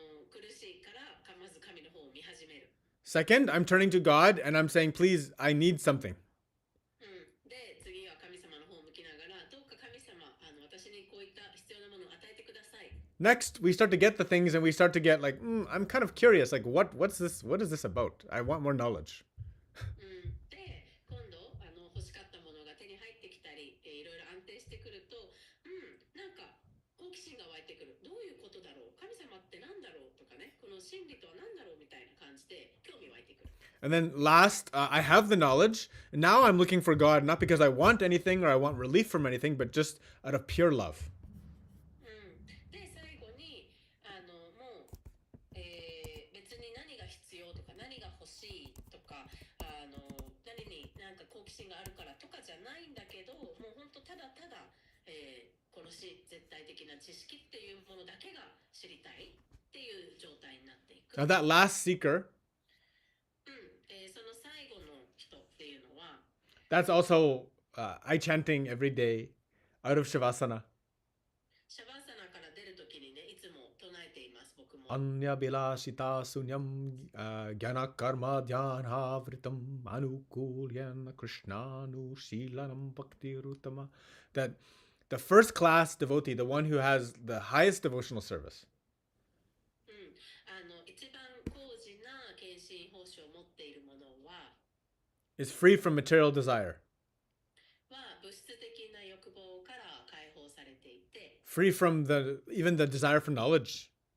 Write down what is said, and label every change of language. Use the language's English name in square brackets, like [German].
[Japanese] 苦しいからまず神の方を見始める。 [English] Second, I'm turning to God and I'm saying, please, I need something. [Japanese] で、次は神様の方を向きながら、どうか神様、私にこういった必要なものを与えてください。 [English] Next, we start to get the things and we start to get like, I'm kind of curious. Like, what's this? What is this about? I want more knowledge. [Japanese] で、今度欲しかったものが手に入ってきたり、いろいろ安定してくると、なんか好奇心が湧いてくる。どういうことだろう？神様ってなんだろうとかね、この真理とは何だろうみたいな感じで興味湧いてくる。 [English] And then last, I have the knowledge. And now I'm looking for God, not because I want anything or I want relief from anything, but just out of pure love. [Japanese] で、最後にもう、別に何が必要とか何が欲しいとか何になんか好奇心があるからとかじゃないんだけど、もう本当ただただ、この絶対的な知識っていうものだけが知りたいっていう状態になっていく。 [English] Now that last seeker, [Japanese] その最後の人っていうのは、 [English] that's also I chanting every day out of Shavasana. [Japanese] シャバーサナから出るときにね、いつも唱えています、僕も。 [Sanskrit] Anya bilashita sunyam gyana karma dhyana vritam anukulyan krishnanu shilanam bhakti rutama. [English] That the first class devotee, the one who has the highest devotional service, [Japanese] 一番高次な献身奉仕を持っているものは [English] is free from material desire, [Japanese] 物質的な欲望から解放されていて、 [English] free from even the desire for knowledge.